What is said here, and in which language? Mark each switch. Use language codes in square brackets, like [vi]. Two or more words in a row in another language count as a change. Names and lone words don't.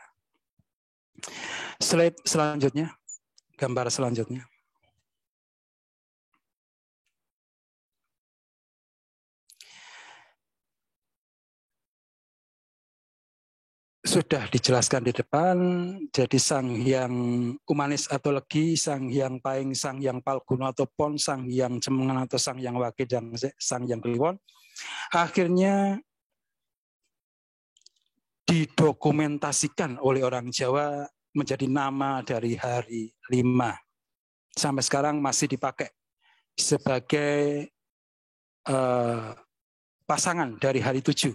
[id] Slide selanjutnya, gambar selanjutnya. Sudah dijelaskan di depan, jadi Sang Hyang Umanis atau Legi, Sang Hyang Paing, Sang Hyang Palguna atau Pon, Sang Hyang Cemengan atau Sang Hyang Wage, dan Sang Hyang Kliwon, akhirnya didokumentasikan oleh orang Jawa menjadi nama dari hari 5. Sampai sekarang masih dipakai sebagai pasangan dari hari 7.